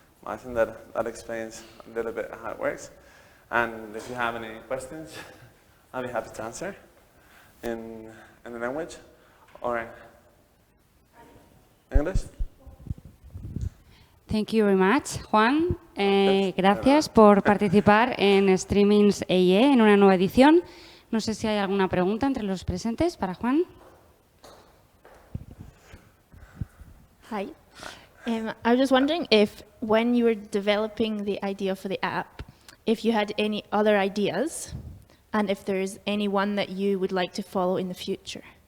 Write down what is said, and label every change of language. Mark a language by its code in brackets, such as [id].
[en] I think that explains a little bit how it works. And if you have any questions, I'll be happy to answer in the language or English. Thank you very much, Juan. [es] Gracias por participar en Streamings EIE en una nueva edición. No sé si hay alguna pregunta entre los presentes para Juan. [en] Hi. I was just wondering if, when you were developing the idea for the app, if you had any other ideas, and if there's any one that you would like to follow in the future.